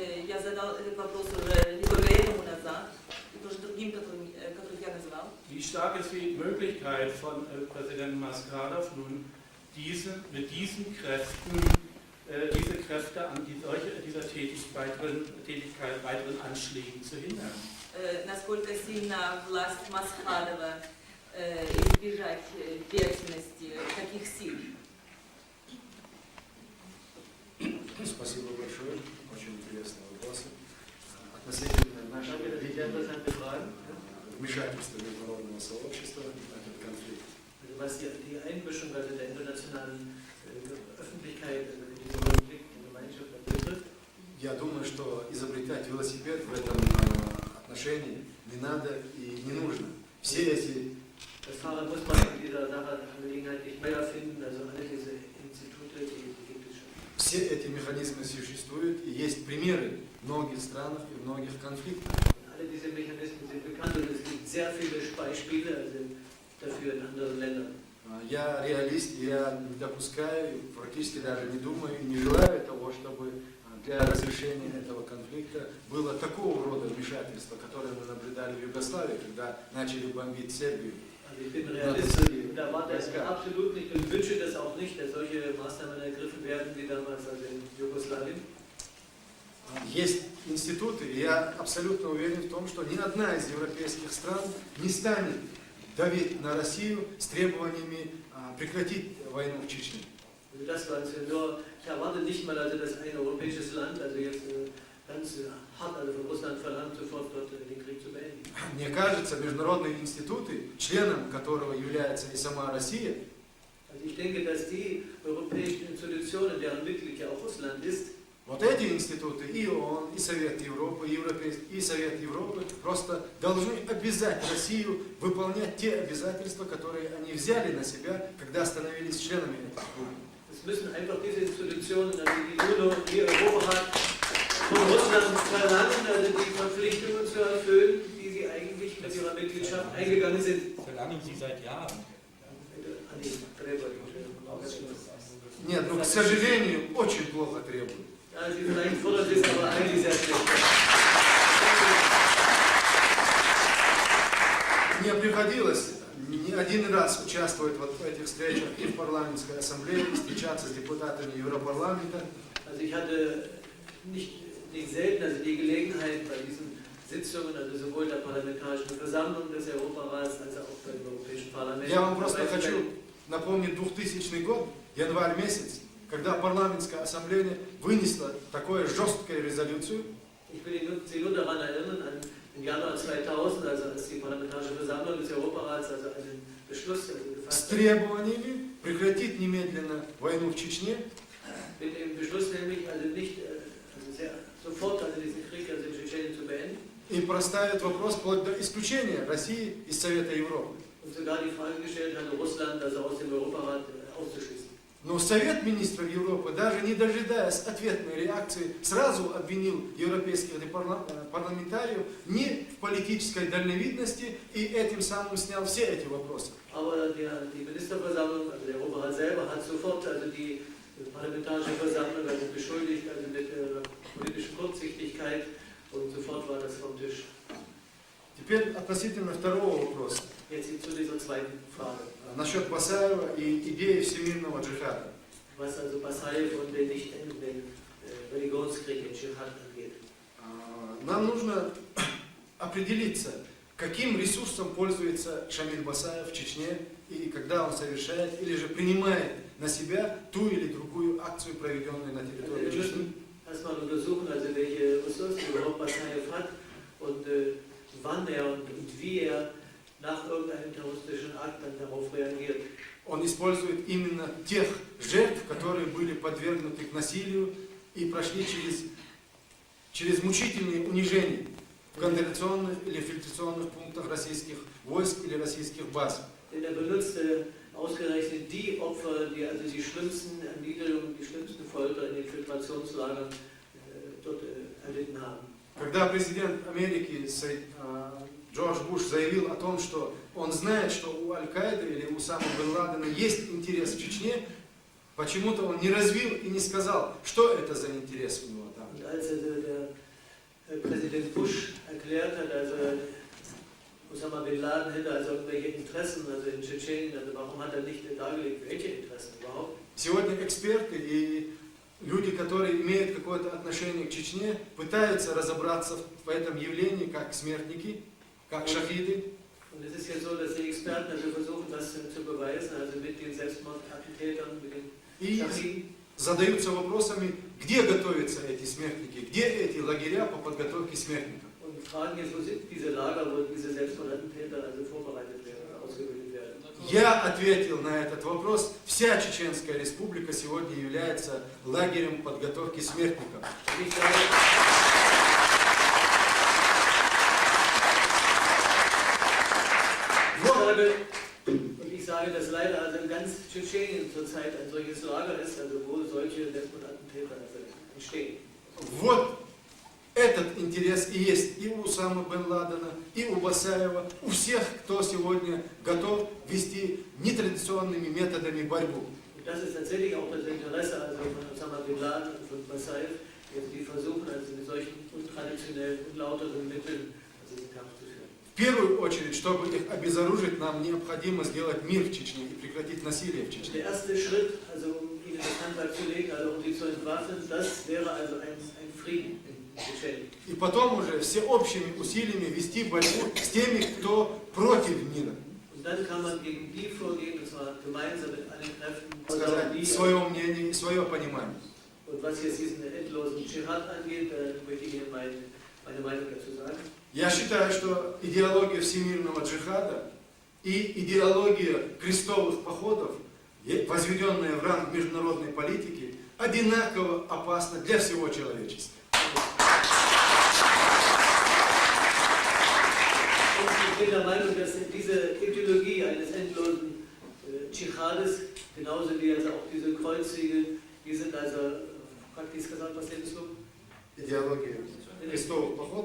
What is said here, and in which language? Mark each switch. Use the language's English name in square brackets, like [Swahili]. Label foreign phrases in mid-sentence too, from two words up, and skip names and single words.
[German] Wie stark ist die Möglichkeit von Präsident Maskadov nun, mit diesen Kräften, diese Kräfte an dieser Tätigkeit weiteren Anschlägen zu hindern? [Russian] Насколько сильно власть Масхадова избежать деятельности таких сил? Спасибо большое. Очень интересные вопросы. Относительно нашего вмешательства международного сообщества в этот конфликт. [German] Was die Einmischung der internationalen Öffentlichkeit in diesem Konflikt in Gemeinschaft betrifft. [Russian] Я думаю, что изобретать велосипед в этом отношении не надо и не нужно. Все эти [German] Das Fahrrad muss man in dieser Angelegenheit nicht mehr erfinden, also alle diese Institute, die gibt es schon. [Russian] Все эти механизмы существуют, и есть примеры в многих странах и в многих конфликтах. [German] Alle diese Mechanismen sind bekannt und es gibt sehr viele Beispiele dafür in anderen Ländern. [Russian] Я реалист, я не допускаю, практически даже не думаю и не желаю того, чтобы для разрешения этого конфликта было такого рода вмешательство, которое мы наблюдали в Югославии, когда начали бомбить Сербию. [German] Also ich bin Realist und erwarte es absolut nicht und wünsche das auch nicht, dass solche Maßnahmen ergriffen werden wie damals also in Jugoslawien. [Russian] Есть институты, и я абсолютно уверен в том, что ни одна из европейских стран не станет давить на Россию с требованиями прекратить войну в Чечне. [German] Also das war nur, ich erwarte nicht mal, also dass ein europäisches Land, also jetzt ganz hart also von Russland verlangt, sofort dort den Krieg zu beenden. [Russian] Мне кажется, международные институты, членом которого является и сама Россия, [German] Also ich denke, dass die europäischen Institutionen, deren Mitglied ja auch Russland ist, [Russian] вот эти институты, и ООН, и Совет Европы, и Совет Европы просто должны обязать Россию выполнять те обязательства, которые они взяли на себя, когда становились членами этих групп. [German] es müssen einfach diese Institutionen, also die UNO, die Europa hat, von Russland verlangen, also die Verpflichtungen zu erfüllen, die sie eigentlich mit ihrer Mitgliedschaft eingegangen sind. Verlangen Sie seit Jahren. [Russian] Нет, ну, к сожалению, очень плохо требуют. [German] Ja, sie vielleicht fordern es, aber eigentlich sehr schlecht. [Russian] Мне приходилось не один раз участвовать вот в этих встречах и в парламентской ассамблее, и встречаться с депутатами Европарламента. [German] Also ich hatte nicht selten also die Gelegenheit bei diesen Sitzungen, also sowohl der Parlamentarischen Versammlung des Europarats als auch beim Europäischen Parlament. [Russian] Я вам просто хочу напомнить 2000 год, январь месяц, когда парламентская ассамблея вынесла такую жесткую резолюцию. [German] Ich will Sie nur daran erinnern, an im Januar 2000, also als die Parlamentarische Versammlung des Europarats also einen Beschluss gefasst [Russian] С требованиями прекратить немедленно войну в Чечне. [German] mit dem Beschluss nämlich also nicht sofort also diesen Krieg also in Tschetschenien zu beenden. [Russian] И проставит вопрос вплоть до исключения России из Совета Европы. [German] Und sogar die Frage gestellt hatte, Russland also aus dem Europarat auszuschließen. [Russian] Но Совет министров Европы, даже не дожидаясь ответной реакции, сразу обвинил европейских парламентариев не в политической дальновидности и этим самым снял все эти вопросы. [German] Aber die Ministerversammlung, also der Europarat selber, hat sofort also die Parlamentarische Versammlung also beschuldigt also mit politischer Kurzsichtigkeit und sofort war das vom Tisch. [Russian] Теперь относительно второго вопроса. [German] Jetzt zu dieser zweiten Frage. [Russian] Насчет Басаева и идеи всемирного джихада. [German] Was also Basayev und den nicht endenden Religionskrieg in Dschihad angeht. [Russian] Нам нужно определиться, каким ресурсом пользуется Шамиль Басаев в Чечне и когда он совершает или же принимает на себя ту или другую акцию, проведенную на территории [German] Wir [Russian] Чечни. [German] müssen erstmal untersuchen, also welche Ressourcen überhaupt Basayev hat und wann er und wie er nach irgendeinem terroristischen Akt dann darauf reagiert. [Russian] Он использует именно тех жертв, которые были подвергнуты к насилию и прошли через мучительные унижения в контрольных или фильтрационных пунктах российских войск или российских баз. [German] Denn er benutzt ausgerechnet die Opfer, die also die schlimmsten Erniedrigungen, die schlimmsten Folter in den Filtrationslagern dort erlitten haben. [Russian] Когда президент Америки Джордж Буш заявил о том, что он знает, что у Аль-Каиды или у Усамы бен Ладена есть интерес в Чечне, почему-то он не развил и не сказал, что это за интерес у него там. [German] Und als der Präsident Bush erklärt hat, also Osama bin Laden hätte also irgendwelche Interessen also in Tschetschenien, also warum hat er nicht dargelegt, welche Interessen überhaupt? [Russian] Сегодня эксперты и люди, которые имеют какое-то отношение к Чечне, пытаются разобраться в этом явлении как смертники, как шахиды. [German] Und es ist ja so, dass die Experten also versuchen, das zu beweisen, also mit den Selbstmordattentätern, mit den Schachiden. [Russian] Задаются вопросами, где готовятся эти смертники, где эти лагеря по подготовке смертников. [German] Und fragen jetzt, wo sind diese Lager, wo diese Selbstmordattentäter also vorbereitet werden, ausgebildet werden. [Russian] Я ответил на этот вопрос. Вся Чеченская республика сегодня является лагерем подготовки смертников. [German] Ich sage, dass leider also in ganz Tschetschenien zurzeit ein solches Lager ist, also wo solche Selbstmordattentäter entstehen. [Russian] Вот этот интерес и есть и у Усамы бен Ладена, и у Басаева, у всех, кто сегодня готов вести нетрадиционными методами борьбу. [German] Das ist tatsächlich auch das Interesse also von Osama bin Laden und von Basayev, die versuchen also mit solchen untraditionellen, unlauteren Mitteln also den Kampf zu führen. [Russian] В первую очередь, чтобы их обезоружить, нам необходимо сделать мир в Чечне и прекратить насилие в Чечне. [German] Der erste Schritt, also um ihnen das Handwerk zu legen, also um sie zu entwaffnen, das wäre also ein Frieden in Tschetschenien. [Russian] И потом уже всеобщими усилиями вести борьбу с теми, кто против мира. [German] Und dann kann man gegen die vorgehen, und zwar gemeinsam mit allen Kräften. [Russian] сказать свое мнение и свое понимание. [German] Und was jetzt diesen endlosen Dschihad angeht, möchte ich Ihnen meine Meinung dazu sagen. [Russian] Я считаю, что идеология всемирного джихада и идеология крестовых походов, возведенная в ранг международной политики, одинаково опасна для всего человечества. [German] Ich bin der Meinung, dass diese Ideologie eines endlosen Dschihades, genauso wie also auch diese Kreuzzüge, die sind also, praktisch gesagt, was denn ist so? [Russian] Идеология крестовых походов.